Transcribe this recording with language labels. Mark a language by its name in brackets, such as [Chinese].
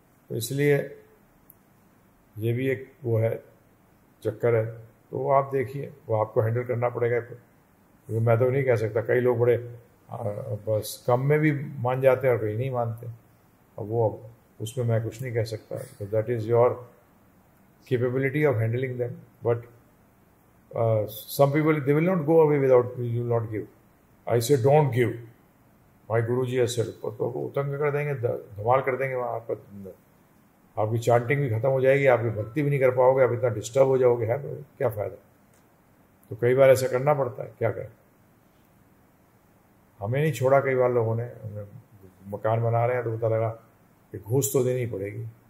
[Hindi] तो इसलिए ये भी एक वो है, चक्कर है। तो वो आप देखिए, वो आपको हैंडल करना पड़ेगा। क्योंकि मैं तो नहीं कह सकता, कई लोग बड़े बस कम में भी मान जाते हैं और कहीं नहीं मानते। अब वो उसमें मैं कुछ नहीं कह सकता। [English] तो that is your capability of handling them, but some people, they will not go away without, you will not give. I say don't give, my Guruji has said। [Hindi] तो उतंग कर देंगे, धमाल कर देंगे वहाँ आपकी चांटिंग भी खत्म हो जाएगी, आपकी भक्ति भी नहीं कर पाओगे, आप इतना डिस्टर्ब हो जाओगे, है तो क्या फ़ायदा। तो कई बार ऐसा करना पड़ता है, क्या करें। हमें नहीं छोड़ा कई बार लोगों ने, मकान बना रहे हैं तो पता लगा कि घूस तो देनी पड़ेगी।